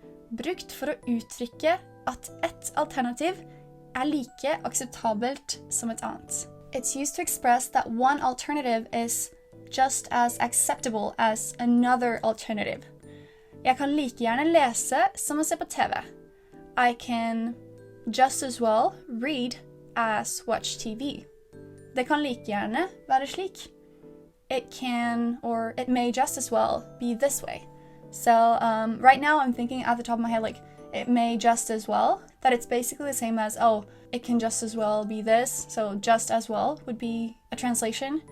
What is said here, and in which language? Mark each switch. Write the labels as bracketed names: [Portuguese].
[Norwegian] Brukt for å uttrykke at et alternativ like akseptabelt som et annet. [English] It's used to express that one alternative is just as acceptable as another alternative. [Norwegian] Jeg kan like gjerne lese som å se på TV. [English] I can just as well read as watch TV. [Norwegian] Det kan like gjerne være slik. [English] It can, or it may just as well be this way. So right now I'm thinking at the top of my head, like, it may just as well, that it's basically the same as, oh, it can just as well be this, so just as well would be a translation.